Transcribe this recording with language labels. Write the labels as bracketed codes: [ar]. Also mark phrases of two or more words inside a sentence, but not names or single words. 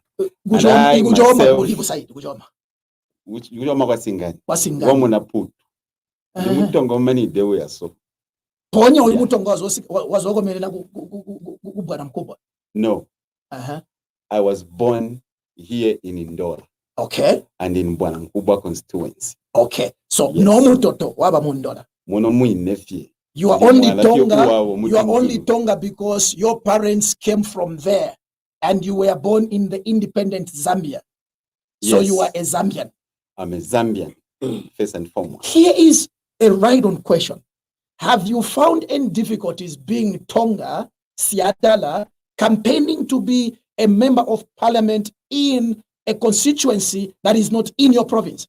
[en] And I myself, which no. I was born here in Indola. Okay. And in Bwana Mkubwa Constituency. Okay. [bem] So no mutoto waba mundola. Mono muinefie. [en] You are only Tonga. You are only Tonga because your parents came from there, and you were born in the independent Zambia. So you are a Zambian. I'm a Zambian, first and foremost. Here is a right-on question: have you found any difficulties being Tonga Siatala campaigning to be a member of parliament in a constituency that is not in your province?